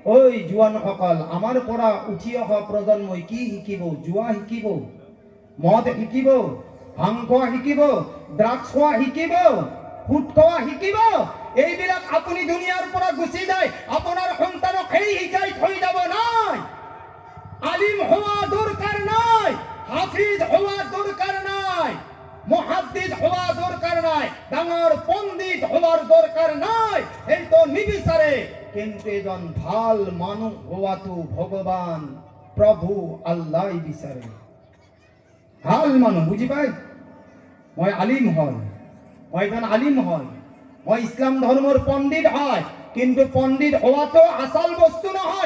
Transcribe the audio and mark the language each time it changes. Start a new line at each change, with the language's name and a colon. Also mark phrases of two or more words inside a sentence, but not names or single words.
Assamese: ওই জোৱানসকল, আমাৰ পৰা উঠি অহা প্ৰজন্মই কি শিকিব? জুৱা শিকিব, মদ শিকিব, ভাং খোৱা শিকিব, ড্ৰাগছ খোৱা শিকিব, সুদ খোৱা শিকিব। এইবিলাক আপুনি দুনিয়াৰ পৰা গুচি যায়, আপোনাৰ সন্তানক সেই শিকাই থৈ যাব নাই।
Bangla: আলিম হওয়া দরকার নাই, হাফিজ হওয়া দরকার নাই, মুহাদ্দিস হওয়া দরকার নাই, ডাঙর পণ্ডিত হওয়ার দরকার নাই।
Assamese: এই তো নিবিচারে, কিন্তু এজন ভাল মানুহ হওয়াটো ভগবান প্ৰভু আল্লাহ বিচাৰে। ভাল মানুহ, বুজি পাই? মই আলিম হয়, মই এজন আলিম হয়, মই ইছলাম ধৰ্মৰ পণ্ডিত হয়, কিন্তু পণ্ডিত হওয়াটো আচল বস্তু নহয়।